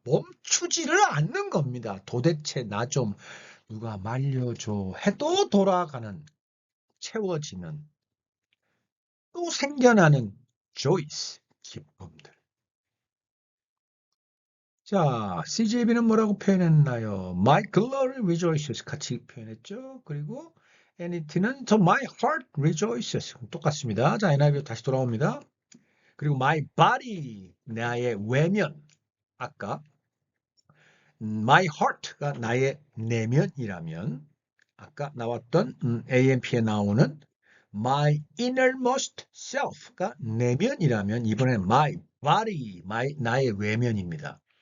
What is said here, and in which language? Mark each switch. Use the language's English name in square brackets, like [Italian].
[Korean] 멈추지를 않는 겁니다. 도대체 나 좀 누가 말려줘 해도 돌아가는, 채워지는, 또 생겨나는 joys, 기쁨들. 자, CJB는 뭐라고 표현했나요? [English] My glory rejoices [Korean] 같이 표현했죠. 그리고 NET는 [English] So my heart rejoices [Korean] 똑같습니다. 자, NIV 다시 돌아옵니다. 그리고 [English] my body [Korean] 나의 외면 아까 [English] my heart [Korean] 가 나의 내면이라면 아까 나왔던 AMP에 나오는 [English] my innermost self [Korean] 가 내면이라면 이번엔 my body 나의 외면입니다.